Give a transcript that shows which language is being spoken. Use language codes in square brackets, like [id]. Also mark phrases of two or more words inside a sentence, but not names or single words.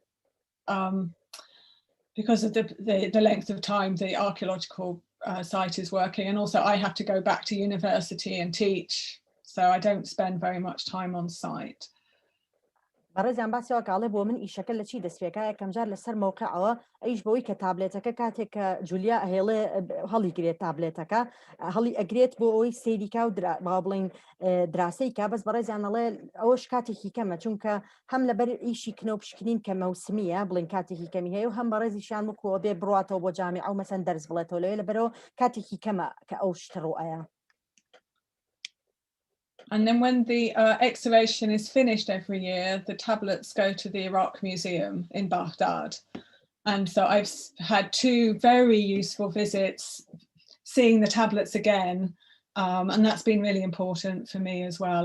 [en] of the length of time the archaeological site is working, and also I have to go back to university and teach, so I don't spend very much time on site. [ckb] بەڕێزیان باسیەوە کاڵێ بۆ من ئیشەکە لە چی دەستپێکایە کەمجار لەسەر مووقعەوە ئەیش بۆی کە تابلێتەکە کاتێک کە جولیا هێڵێ هەڵیگرێت تابلێتەکە هەڵی ئەگرێت بۆ ئەوی سەیریکا و با بڵین دراسەیکا بەس بەڕێزیانەڵێ ئەوەش کاتێکی کەمە چونکە هەم لەبەر ئیشی کنە و پشکنین کە مەوسمیە بڵین کاتێکی کەمی هەیە و هەم بەڕێزیشان وەکووە بێ بڕاتەوە بۆ جامیع ئەو مەسەن دەرس بڵێتەوە لەوێ لەبەرەوە کاتێکی کەمە کە ئەو شتە ڕوئایە. [en] And then when the excavation is finished every year, the tablets go to the Oracc Museum in Baghdad. And so I've had 2 very useful visits seeing the tablets again. And that's been really important for me as well.